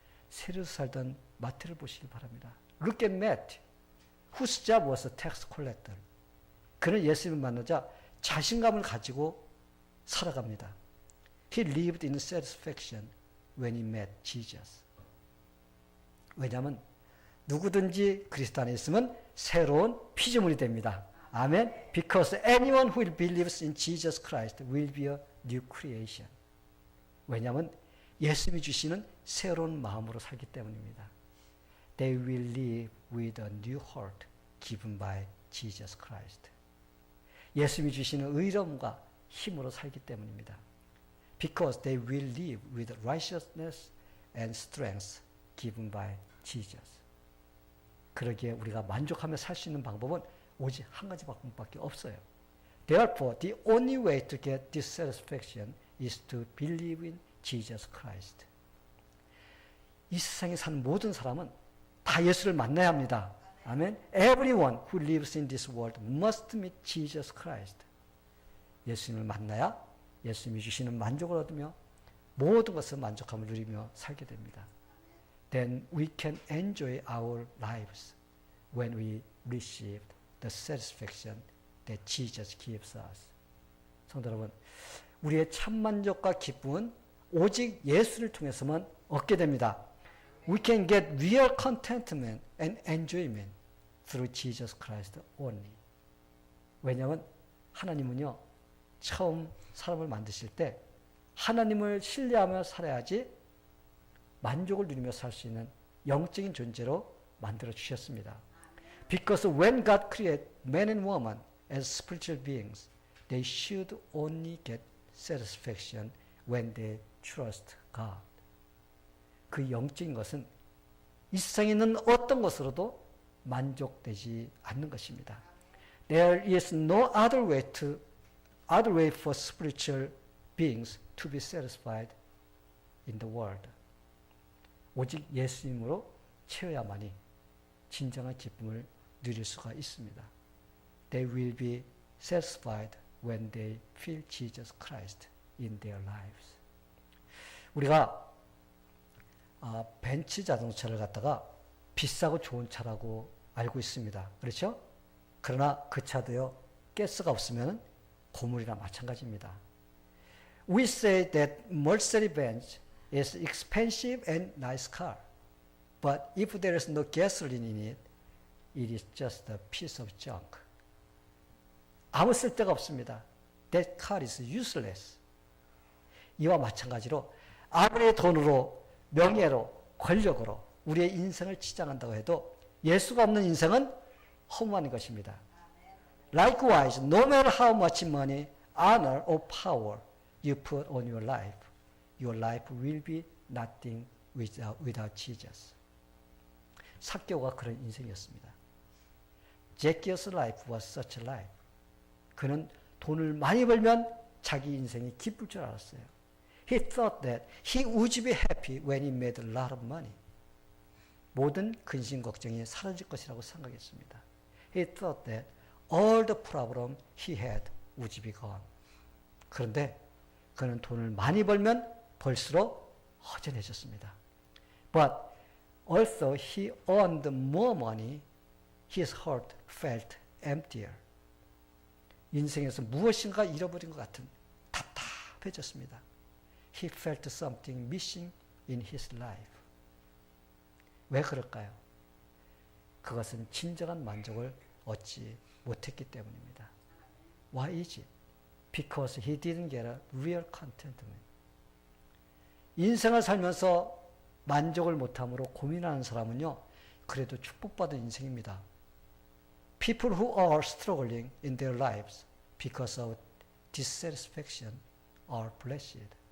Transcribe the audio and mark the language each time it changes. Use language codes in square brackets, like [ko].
[ko] 세리로 살던 마태를 보시기 바랍니다. [en] Look at Matt, whose job was a tax collector. [ko] 그는 예수님을 만나자 자신감을 가지고 살아갑니다. [en] He lived in satisfaction when he met Jesus. [ko] 왜냐하면 누구든지 그리스도 안에 있으면 새로운 피조물이 됩니다. 아멘. [en] Because anyone who believes in Jesus Christ will be a new creation. [ko] 왜냐하면 예수님이 주시는 새로운 마음으로 살기 때문입니다. [en] They will live with a new heart given by Jesus Christ. [ko] 예수님이 주시는 의로움과 힘으로 살기 때문입니다. [en] Because they will live with righteousness and strength given by Jesus. [ko] 그러기에 우리가 만족하며 살 수 있는 방법은 오직 한 가지 방법밖에 없어요. [en] Therefore, the only way to get this satisfaction is to believe in Jesus Christ. [ko] 이 세상에 사는 모든 사람은 다 예수를 만나야 합니다. 아멘. [en] Everyone who lives in this world must meet Jesus Christ. [ko] 예수님을 만나야 예수님이 주시는 만족을 얻으며 모든 것을 만족함을 누리며 살게 됩니다. [en] Then we can enjoy our lives when we receive the satisfaction that Jesus gives us. [ko] 성도 여러분, 우리의 참만족과 기쁨은 오직 예수를 통해서만 얻게 됩니다. [en] We can get real contentment and enjoyment through Jesus Christ only. [ko] 왜냐하면 하나님은요, 처음 사람을 만드실 때 하나님을 신뢰하며 살아야지 만족을 누리며 살 수 있는 영적인 존재로 만들어 주셨습니다. [en] Because when God created man and woman as spiritual beings, they should only get satisfaction when they trust God. [ko] 그 영적인 것은 이 세상에 있는 어떤 것으로도 만족되지 않는 것입니다. [en] There is no other way for spiritual beings to be satisfied in the world. [ko] 오직 예수님으로 채워야만이 진정한 기쁨을 누릴 수가 있습니다. [en] They will be satisfied when they feel Jesus Christ in their lives. [ko] 우리가 벤츠 자동차를 갖다가 비싸고 좋은 차라고 알고 있습니다. 그렇죠? 그러나 그 차도요, 가스가 없으면 고물이나 마찬가지입니다. [en] We say that Mercedes-Benz is expensive and nice car, but if there is no gasoline in it, it is just a piece of junk. [ko] 아무 쓸데가 없습니다. [en] That car is useless. [ko] 이와 마찬가지로 아무리 돈으로, 명예로, 권력으로 우리의 인생을 치장한다고 해도 예수가 없는 인생은 허무한 것입니다. [en] Likewise, no matter how much money, honor, or power you put on your life will be nothing without Jesus. [ko] 삭개오가 그런 인생이었습니다. [en] Zacchaeus' life was such a life. [ko] 그는 돈을 많이 벌면 자기 인생이 기쁠 줄 알았어요. [en] He thought that he would be happy when he made a lot of money. [ko] 모든 근심 걱정이 사라질 것이라고 생각했습니다. [en] He thought that all the problem he had would be gone. [ko] 그런데 그는 돈을 많이 벌면 벌수록 허전해졌습니다. [en] But although he earned more money, his heart felt emptier. [ko] 인생에서 무엇인가 잃어버린 것 같은 답답해졌습니다. [en] He felt something missing in his life. [ko] 왜 그럴까요? 그것은 진정한 만족을 얻지 못했기 때문입니다. [en] Why is it? Because he didn't get a real contentment. [ko] 인생을 살면서 만족을 못함으로 고민하는 사람은요, 그래도 축복받은 인생입니다. [en] People who are struggling in their lives because of dissatisfaction are blessed.